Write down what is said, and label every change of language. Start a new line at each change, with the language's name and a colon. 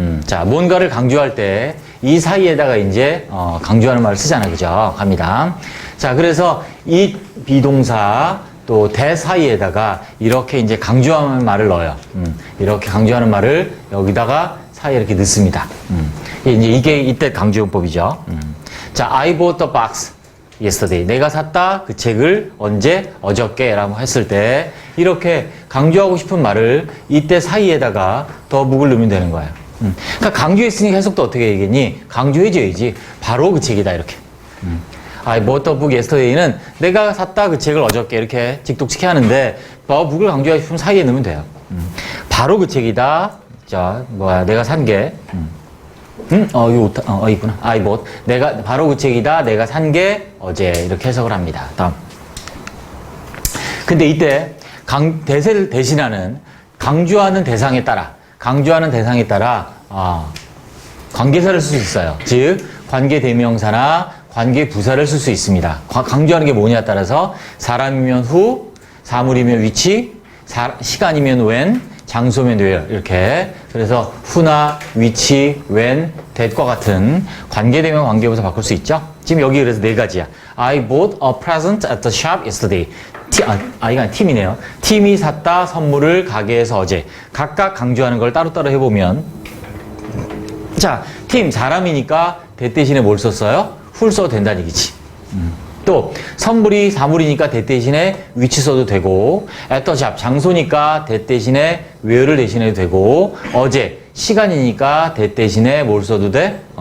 Korean: 자, 뭔가를 강조할 때 이 사이에다가 이제 강조하는 말을 쓰잖아요. 그죠? 갑니다. 자, 그래서 이 비동사 또 대 사이에다가 이렇게 이제 강조하는 말을 넣어요. 이렇게 강조하는 말을 여기다가 사이에 이렇게 넣습니다. 이게 이때 강조용법이죠.
English: 자, I bought the box yesterday.
Korean: 내가 샀다 그 책을 언제? 어저께 라고 했을 때 이렇게 강조하고 싶은 말을 이때 사이에다가 더 묵을 넣으면 되는 거예요. 그러니까 강조했으니까 해석도 어떻게 얘기했니? 강조해줘야지. 바로 그 책이다 이렇게.
English: I bought the book yesterday
Korean: 는 내가 샀다 그 책을 어저께 이렇게 직독치게 하는데 더 묵을 강조하고 싶으면 사이에 넣으면 돼요. 바로 그 책이다. 자, 내가 산 게. 이거 있구나.
English: I bought.
Korean: 내가, 바로 그 책이다. 내가 산 게 어제. 이렇게 해석을 합니다. 다음. 근데 이때, 대세를 대신하는, 강조하는 대상에 따라, 관계사를 쓸 수 있어요. 즉, 관계대명사나 관계부사를 쓸 수 있습니다. 강조하는 게 뭐냐에 따라서, 사람이면 who, 사물이면 which, 시간이면 when, 장소면 where 이렇게 그래서 who나 which, when, that과 같은 관계대명 관계부사 바꿀 수 있죠. 지금 여기 그래서 네 가지야.
English: I bought a present at the shop yesterday.
Korean: 이건 팀이네요. 팀이 샀다 선물을 가게에서 어제. 각각 강조하는 걸 따로따로 해보면 자, 팀 사람이니까 that 대신에 뭘 썼어요? who를 써도 된다는 얘기지. 또 선물이 사물이니까 that 대신에 which 써도 되고
English: at the shop
Korean: 장소니까 that 대신에 where를 대신해도 되고 어제 시간이니까 that 대신에 뭘 써도 돼?